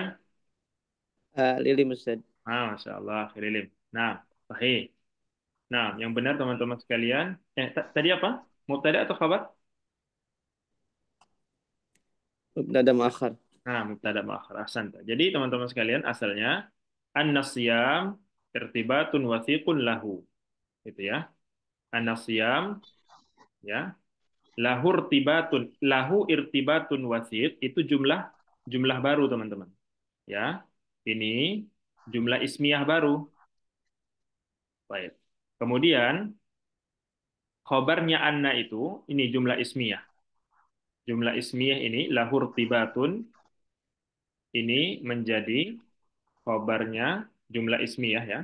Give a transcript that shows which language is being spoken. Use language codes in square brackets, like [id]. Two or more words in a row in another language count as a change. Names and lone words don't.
[id] Lilim Ustaz. [ar] ما شاء الله, [id] Lilim. Nah, sahih. Nah, yang benar teman-teman sekalian. Tadi apa? Mubtada atau khabar? [ar] مبتدأ مؤخر. [id] Nah, [ar] مبتدأ مؤخر. [id] Ahsanta. Jadi teman-teman sekalian asalnya [ar] النظام ارتباط وثيق له. [id] Gitu ya. An-nasyam ya. [ar] له ارتباط وثيق [id] itu jumlah baru teman-teman. Ya. Ini jumlah ismiyah baru. Baik. Kemudian khobarnya anna itu ini jumlah ismiyah. Jumlah ismiyah ini lahur tibatun ini menjadi khobarnya jumlah ismiyah ya.